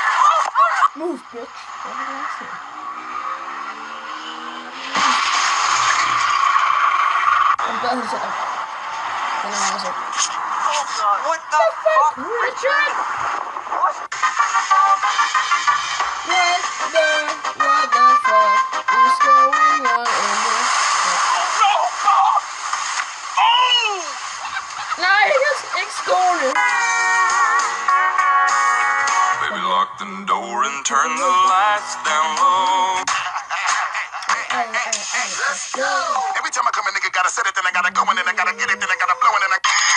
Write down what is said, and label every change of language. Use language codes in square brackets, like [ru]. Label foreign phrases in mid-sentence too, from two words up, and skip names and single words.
[en] Move, bitch. What did I say? I'm done with it. What the fuck? Richard! What the fuck is going on in this? [da] Nej, jeg er ikke skåne. [en] Baby, lock the door and turn the lights down low. Every time I come, a nigga gotta set it, then I gotta go, and then I gotta get it, then I gotta blow, and then I.